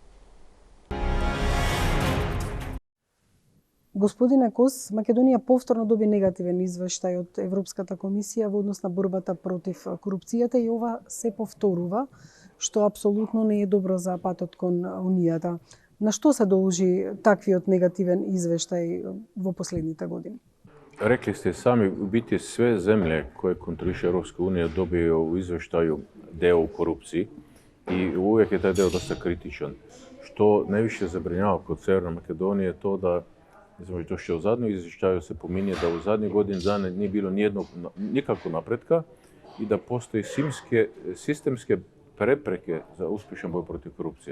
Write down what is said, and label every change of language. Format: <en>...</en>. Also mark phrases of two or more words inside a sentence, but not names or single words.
<mk>Господине Кос, Македонија повторно доби негативен извештај од Европската комисија во однос на борбата против корупцијата и ова се повторува, што апсолутно не е добро за патот кон Унијата. На што се должи таквиот негативен извештај во последните години?</mk> <hr>Rekli ste sami, u biti sve zemlje koje kontroliše Europska unija dobiju u izveštaju deo u korupciji i uvijek je taj deo dosta kritičan. Što najviše zabrinjava kod Sjeverne Makedonije je to da, to što u zadnjem izveštaju se pominje da u zadnjih godinu dana nije bilo nikako napretka i da postoji sistemske prepreke za uspješan boj protiv korupcije.</hr>